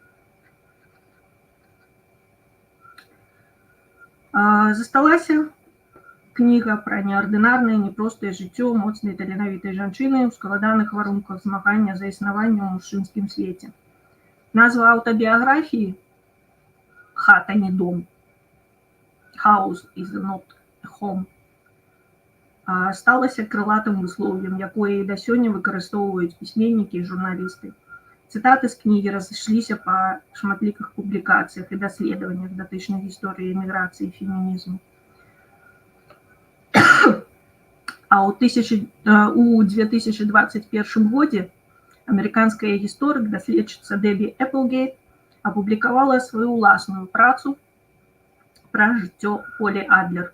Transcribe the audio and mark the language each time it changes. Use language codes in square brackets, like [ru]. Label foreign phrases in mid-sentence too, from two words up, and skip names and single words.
[be] Засталася кніга пра неардынарнае, непростае жыццё моцнай таленавітай жанчыны ў складаных варунках змагання за існаванне ў мужчынскім свеце. Назва аўтабіяграфіі «Хата не дом», [en] «House is not a home», [be] сталася крылатым выслоўем, якое і да сёння выкарыстоўваюць пісьменнікі і журналісты. Цытаты з кнігі разышліся па шматлікіх публікацыях і даследаваннях датычных гісторыі эміграцыі і фемінізму. А ў 2021 годзе амерыканская гісторык, даследчыца Дэбі Эпплгейт апублікавала сваю ўласную працу пра жыццё Полі Адлер.